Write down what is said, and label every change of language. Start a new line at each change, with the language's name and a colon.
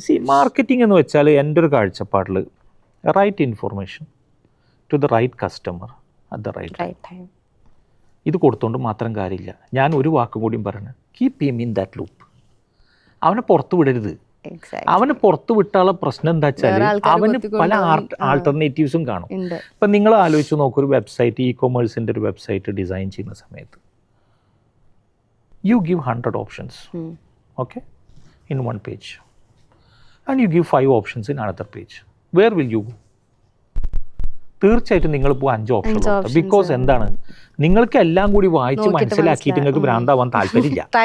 English: marketing
Malayalam: എന്ന് വെച്ചാൽ എൻ്റെ ഒരു കാഴ്ചപ്പാടിൽ
English: Right information to the right customer at the right time.
Malayalam: ഇത് കൊടുത്തോണ്ട് മാത്രം കാര്യമില്ല. ഞാൻ ഒരു വാക്കും കൂടിയും പറയണേ,
English: Keep him in that loop.
Malayalam: അവനെ പുറത്തു വിടരുത്. അവന് പുറത്തു വിട്ടാനുള്ള പ്രശ്നം എന്താ വെച്ചാൽ അവന് പല ആൾട്ടർനേറ്റീവ്സും കാണും. ഇപ്പം നിങ്ങൾ ആലോചിച്ച് നോക്കൂ, ഒരു വെബ്സൈറ്റ്, ഇ കൊമേഴ്സിൻ്റെ ഒരു വെബ്സൈറ്റ് ഡിസൈൻ ചെയ്യുന്ന സമയത്ത്
English: you give 100 options, okay, in one page, and you give 5 options in another page. Where will you go?
Malayalam: തീർച്ചയായിട്ടും നിങ്ങൾ ഇപ്പോൾ 5 ഓപ്ഷൻ. ബിക്കോസ് എന്താണ്, നിങ്ങൾക്ക് എല്ലാം കൂടി വായിച്ച് മനസ്സിലാക്കിയിട്ട് നിങ്ങൾക്ക് ഭ്രാന്താവാൻ താല്പര്യമില്ല.